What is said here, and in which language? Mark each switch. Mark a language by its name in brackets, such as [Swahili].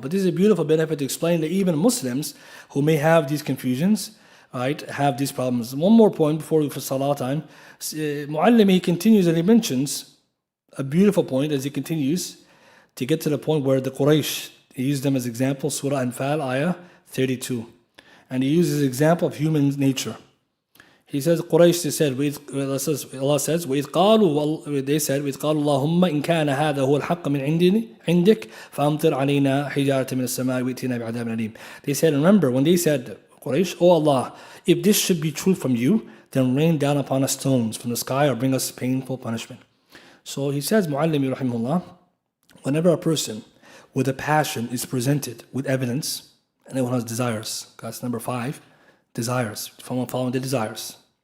[English] But this is a beautiful benefit to explain that even Muslims who may have these confusions, right, have these problems. One more point before we for salah time. Mu'allim, he continues and he mentions a beautiful point as he continues to get to the point where the Quraysh, he used them as example, Surah Anfal, ayah 32. And he uses example of human nature. He says, Quraysh, they said, Allah says, [Arabic] وَإِذْ قَالُوا, they said, وَإِذْ قَالُوا اللَّهُمَّ إِنْ كَانَ هَذَا هُوَ الْحَقَّ مِنْ عِنْدِكَ فَأَمْطِرْ عَلَيْنَا حِجَارَةً مِنَ السَّمَاءِ وَإْتِنَا بِعَذَابٍ أَلِيمٍ. [English] They said, remember, when they said, Quraysh, oh Allah, if this should be true from you, then rain down upon us stones from the sky or bring us painful punishment. So he says, Mu'allimi rahimahullah, whenever a person with a passion is presented with evidence, anyone has desires, that's number 5, desires, following the desires.